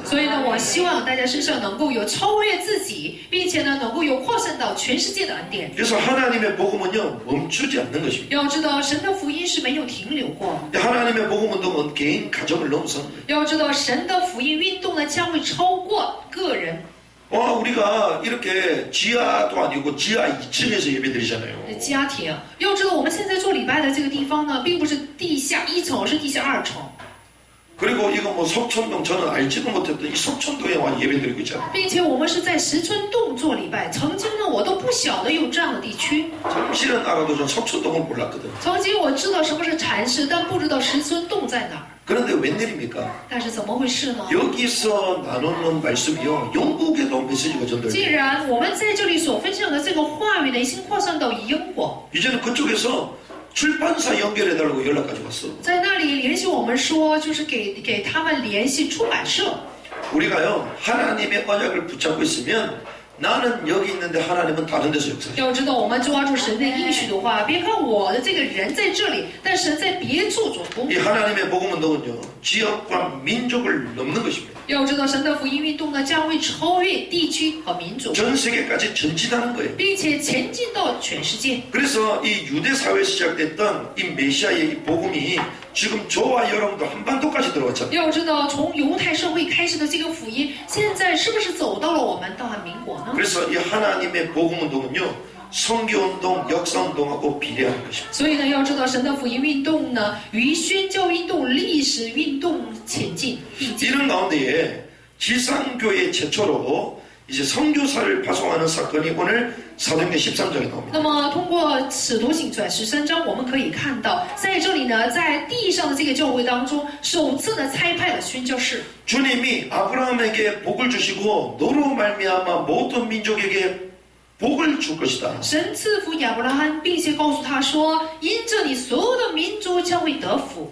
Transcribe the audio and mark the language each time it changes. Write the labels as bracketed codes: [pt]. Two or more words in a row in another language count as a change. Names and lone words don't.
[zh] 所以呢，我希望大家身上能够有超越自己，并且呢，能够有扩散到全世界的恩典。 [ko] 그래서 하나님의 복음은요 멈추지 않는 것입니다. [zh] 要知道，神的福音是没有停留过。 [ko] 하나님의 복음 운동은 개인 가정을 넘어서는 거예요. [zh] 要知道，神的福音运动呢，将会超过个人。 [ko] 와 우리가 이렇게 지하도 아니고 지하 2층에서 예배드리잖아요. [zh] 家庭要知道，我们现在做礼拜的这个地方呢，并不是地下1层，而是地下2层。 [ko] 그리고 이거 뭐 석촌동 저는 알지도 못했던 이 석촌동에 와 예배드리고 있잖아요. [zh] 并且我们是在石村洞做礼拜，曾经呢，我都不晓得有这样的地区。 [ko] 잠실은 알아도 전 석촌동은 몰랐거든. [zh] 曾经我知道什么是禅寺，但不知道石村洞在哪儿。 [ko] 그런데 웬일입니까? [zh] 但是怎么回事呢？ [ko] 여기서 나누는 말씀이요 영국에도 메시지가 [zh] 既 [ko] 전달돼요. [zh] 然我们在这里所分享的这个话语呢，已经扩散到英国， [ko] 이제는 그쪽에서 출판사 연결해달라고 연락까지 왔어. [zh] 在那里联系我们说，就是给他们联系出版社。 [ko] 우리가요 하나님의 언약을 붙잡고 있으면 나는 여기 있는데 하나님은 다른 데서 역사해. [zh] 要知道，我们抓住神的应许的话，别看我的这个人在这里，但神在别处做工。 [ko] 이 하나님의 복음 운동은요 지역과 민족을 넘는 것입니다. [zh] 要知道，神的福音运动呢，将会超越地区和民族， [ko] 전 세계까지 전진하는 거예요. [zh] 并且前进到全世界。 [ko] 그래서 이 유대 사회에 시작됐던 이 메시아의 이 복음이 지금 저와 여러분도 한반도까지 들어왔잖아요. [zh] 要知道，从犹太社会开始的这个福音，现在是不是走到了我们大韩民国呢？呢？ [ko] 그래서 이 하나님의 복음운동은요, 선교운동, 역사운동하고 비례하는 것입니다. [zh] 所以呢，要知道神的福音运动呢，与宣教运动、历史运动前进并进。 [ko] 이런 가운데에 지상교회 최초로 이제 선교사를 파송하는 사건이 오늘 사도행전 13장에 나옵니다. [zh] 那么，通过《使徒行传》13章，我们可以看到，在这里呢，在地上的这个教会当中，首次呢差派了宣教士。 [ko] 주님이 아브라함에게 복을 주시고 너로 말미암아 모든 민족에게 복을 줄 것이다. [zh] 神赐福亚伯拉罕，并且告诉他说：“因着你，所有的民族将会得福。”